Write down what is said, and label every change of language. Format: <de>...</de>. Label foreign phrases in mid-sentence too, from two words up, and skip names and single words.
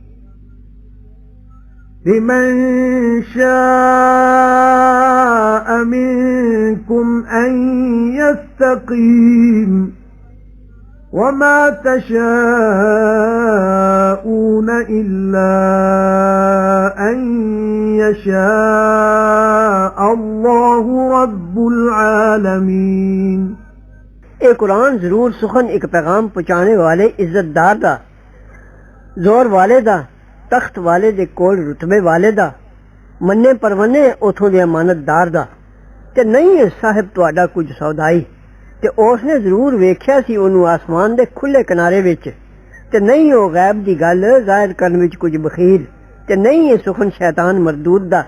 <ar>لمن شاء منكم أن يستقيم وما تشاؤون إلا أن يشاء الله رب العالمين.</ar> <pa>ਏ ਕੁਰਾਨ ਜ਼ਰੂਰ ਸੁਖ਼ਨ ਇਕ ਪੈਗ਼ਾਮ ਪਹੁੰਚਾਣੇ ਵਾਲੇ ਇੱਜ਼ਤਦਾਰ ਦਾ, ਜ਼ੋਰ ਵਾਲੇ ਦਾ, ਤਖ਼ਤ ਵਾਲੇ ਦੇ ਕੋਲ ਰੁਤਬੇ ਵਾਲੇ ਦਾ, ਮੰਨੇ ਪਰਵੰਨੇ ਉਥੋਂ ਦੇ ਅਮਾਨਤਦਾਰ ਦਾ ਤੇ ਨਹੀਂ ਹੈ ਸਾਹਿਬ ਤੁਹਾਡਾ ਕੁਝ ਸੌਦਾਈ ਤੇ ਉਸਨੇ ਜ਼ਰੂਰ ਵੇਖਿਆ ਸੀ ਓਨੂੰ ਆਸਮਾਨ ਦੇ ਖੁੱਲ੍ਹੇ ਕਿਨਾਰੇ ਵਿਚ ਤੇ ਨਹੀਂ ਹੋ ਗ਼ੈਬ ਦੀ ਗੱਲ ਜ਼ਾਹਿਰ ਕਰਨ ਵਿਚ ਕੁਝ ਬਖ਼ੀਲ ਤੇ ਨਹੀਂ ਹੈ ਸੁਖ਼ਨ ਸ਼ੈਤਾਨ ਮਰਦੂਦ ਦਾ।</pa>